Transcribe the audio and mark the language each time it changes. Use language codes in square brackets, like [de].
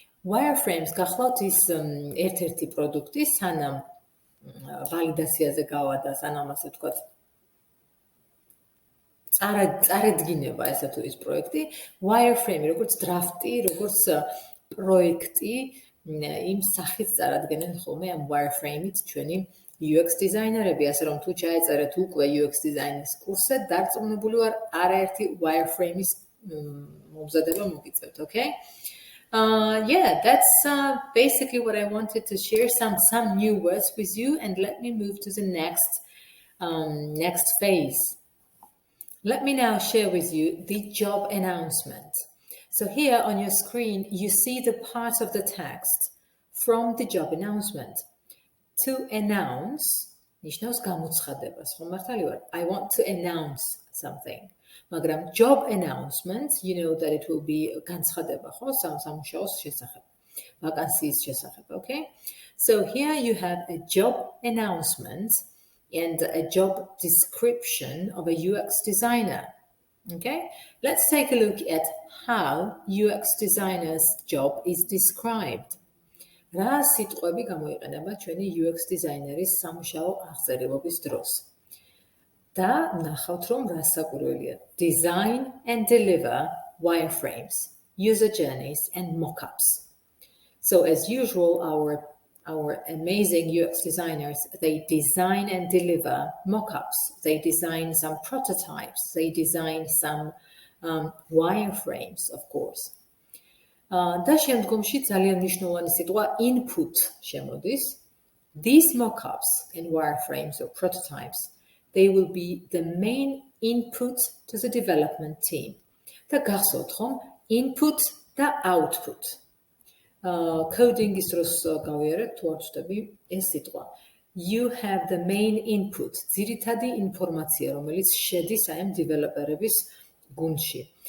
[ka] Wireframes გახლავთ ის ერთ-ერთი პროდუქტი, სანამ ვალიდაციაზე გავა და სანამ ასე ვთქვათ, წარედგინება ესა თუ ის პროექტი, wireframe, როგორც დრაფტი, როგორც პროექტი, იმ სახით წარადგენენ ხოლმე ამ wireframe-ით ჩვენი UX დიზაინერები, ასე რომ თუ ჩაეწერეთ უკვე UX დიზაინის კურსზე, დარწმუნებული ვარ, არაერთი wireframe-ის მომზადება მოგიწევთ, okay? [en] Yeah, that's basically what I wanted to share, some new words with you, and let me move to the next phase. Let me now share with you the job announcement. So here on your screen, you see the part of the text from the job announcement. To announce, [ka] ნიშნავს გამოცხადებას, ხო მართალი ვარ? [en] I want to announce something. [ka] მაგრამ [en] job announcement, you know that it will be [ka] განცხადება, ხო? სამუშაოს შესახებ, ვაკანსიის შესახებ, okay? [en] So here you have a job announcement and a job description of a UX designer. Okay, let's take a look at how UX designer's job is described. [ka] რა სიტყვები გამოიყენება ჩვენი UX designer-ის სამუშაო აღწერილობის დროს. და ნახავთ რომ რა საკვირველია. [en] Design and deliver wireframes, user journeys and mockups. So as usual, our amazing UX designers, they design and deliver mockups. They design some prototypes. They design some wireframes, of course. [ka] და შემდგომში ძალიან მნიშვნელოვანი სიტყვა input შემოდის. [en] These mockups and wireframes or prototypes, they will be the main input to the development team. [ka] და გახსოვთ ხომ, input და output. Coding-ის დროს გავიარეთ, თუ არ ვწდები, ეს სიტყვა. [en] You have the main input, [ka] ძირითადი ინფორმაცია, რომელიც შედის აი ამ დეველოპერების გუნდში.